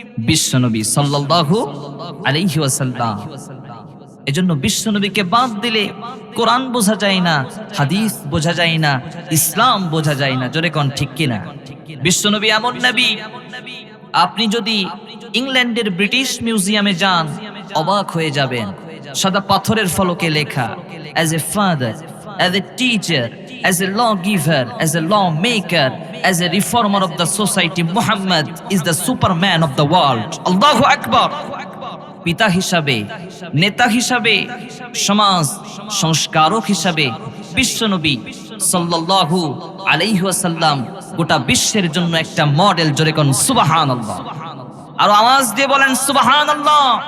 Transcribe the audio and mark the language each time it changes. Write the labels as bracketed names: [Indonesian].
[Bangla] বিশ্বনবী সাল্লাল্লাহু আলাইহি ওয়াসাল্লাম। এজন্য বিশ্বনবীকে বাদ দিলে কোরআন বোঝা যায় না, হাদিস বোঝা যায় না, ইসলাম বোঝা যায় না। জোরে কোন ঠিক কিনা? বিশ্বনবী এমন নবী, আপনি যদি ইংল্যান্ডের ব্রিটিশ মিউজিয়ামে যান অবাক হয়ে যাবেন। সাদা পাথরের ফলকে লেখা, [English] as a father, as a teacher, as a lawgiver, as a lawmaker, as a reformer of the society, Muhammad is the superman of the world. [Arabic] Allahu Akbar. [Bangla] পিতা হিসাবে, নেতা হিসাবে, সমাজ সংস্কারক হিসাবে বিশ্বনবী সাল্লাল্লাহু আলাইহি ওয়াসাল্লাম গোটা বিশ্বের জন্য একটা মডেল। জোরে কোন সুবহানাল্লাহ। আর আওয়াজ দিয়ে বলেন সুবহানাল্লাহ।